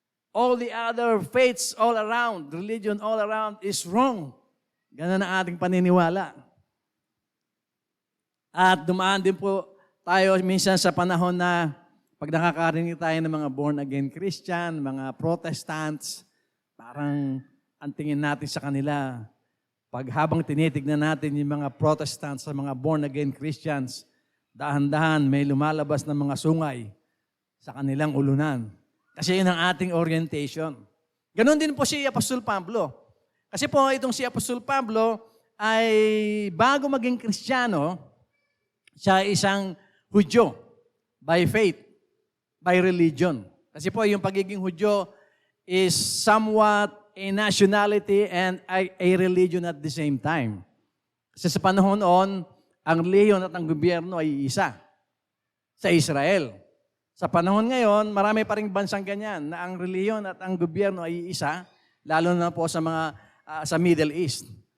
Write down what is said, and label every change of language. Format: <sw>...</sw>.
<en>All the other faiths all around, religion all around is wrong.</en> <tl>Ganun ang ating paniniwala. At dumaan din po tayo minsan sa panahon na pag nakakarinig tayo ng mga born-again Christian, mga Protestants, parang ang tingin natin sa kanila, pag habang tinitignan natin yung mga Protestants sa mga born-again Christians, dahan-dahan may lumalabas ng mga sungay sa kanilang ulunan. Kasi yun ang ating orientation. Ganon din po si Apostol Pablo. Kasi po itong si Apostol Pablo ay bago maging Kristiyano, siya isang Hudyo</tl> <en>by faith, by religion.</en> <tl>Kasi po yung pagiging Hudyo</tl> <en>is somewhat a nationality and a religion at the same time.</en> <tl>Kasi sa panahon noon, ang reliyon at ang gobyerno ay isa sa Israel. Sa panahon ngayon, marami pa ring bansang ganyan na ang reliyon at ang gobyerno ay isa, lalo na po sa mga sa Middle East.</tl>